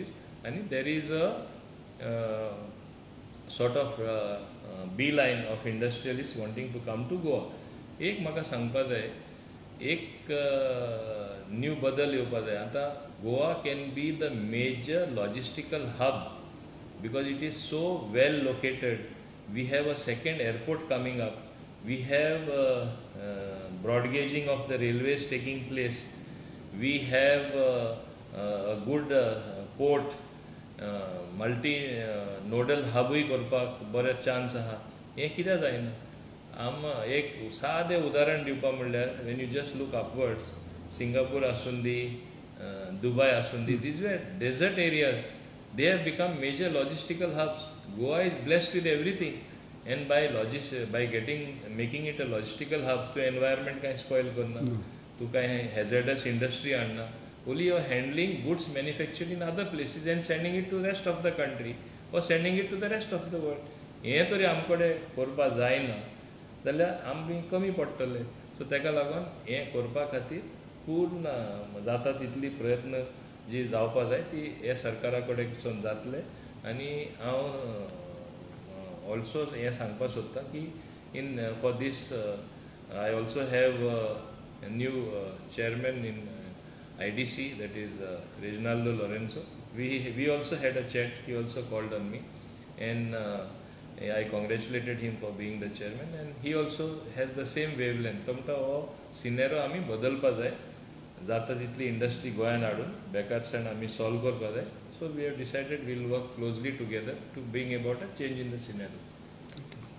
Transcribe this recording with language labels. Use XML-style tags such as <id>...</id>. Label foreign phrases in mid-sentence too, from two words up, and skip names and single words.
<en>आनी there is a sort of be line of industrialist wanting to come to Goa.</en> <kok>एक म्हाका सांगपा जाय, एक न्यू बदल येवपा जाय.</kok> <en>आतां Goa can be the major logistical hub because it is so well located. We have a second airport coming up. We have broad gauging of the railways taking place. We have a good port, multi nodal hub</en> <kok>करपाक बरेच चान्स आहा. हें कित्याक जायना? आम एक सादें उदाहरण दिवपा म्हणल्यार</kok> <en>when you just look upwards,</en> <kok>Singapore आसून दी, Dubai आसून दी,</kok> <en>these were desert areas. They have become major logistical hubs. Goa is blessed with everything, and by making it a logistical hub, to environment kind</en> <kok>spoil करना,</kok> <en>to kind hazardous industry आणना. Only you are handling goods manufactured in other places and sending it to the rest of the country or sending it to the rest of the world.</en> <kok>हें तरी आमकडे करपा जायना जाल्यार आमी कमी पडटले. सो ताका लागून हें करपा खातीर पूर्ण जाता तितली प्रयत्न जी जावपा जाय ती हे सरकारा कडेन जातले. आनी हांव ऑल्सो हें सांगपा सोदतां की</kok> <en>in for this I also have new chairman in IDC, that is Reginaldo Lorenzo. We also had a chat. He also called on me, and I congratulated him for being the chairman, and he also has the same wavelength.</en> <kok>तुमकां हो सिनेरो आमी बदलपा जाय. जाता तितली इंडस्ट्री गोंयान हाडून बेकारसाण आमी सॉल्व करपा जाय.</kok> <en>So we have decided we will work closely together to bring about a change in the scenario.</en>